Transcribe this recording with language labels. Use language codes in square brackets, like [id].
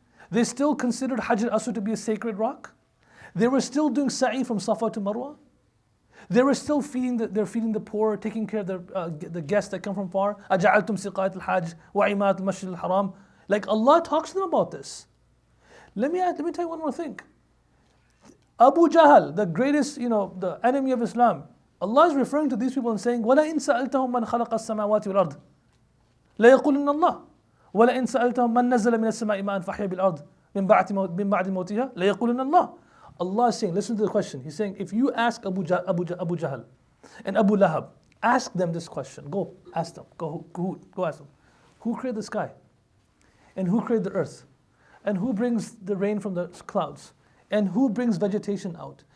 [en] They still considered Hajar al-Aswad to be a sacred rock. They were still doing sa'i from Safa to Marwa. They were still feeding the poor, taking care of the guests that come from far. [ar] أَجَعَلْتُمْ سِقَايَةَ الْحَاجِ وَعِمَاتِ الْمَسْجِدِ الْحَرَامِ. [en] Like Allah talks to them about this. Let me tell you one more thing. Abu Jahl, the greatest, the enemy of Islam, Allah is referring to these people and saying, [ar] وَلَئِن سَأَلْتَهُمْ مَنْ خَلَقَ السَّمَاوَاتِ وَالْأَرْضِ لَيَقُولُنَّ اللَّهِ وَلَئِن سَأَلْتَهُمْ مَنْ نَزَّلَ مِنَ السَّمَاءِ مَاءً فَأَحْيَا بِالْأَرْضِ مِنْ بَعْدِ مَوْتِهَا لَيَقُولُنَّ اللَّهِ. [en] Allah is saying, listen to the question. He's saying, if you ask Abu Jahl and Abu Lahab, ask them this question. Go ask them. Go ask them. Who created the sky? And who created the earth? And who brings the rain from the clouds? And who brings vegetation out?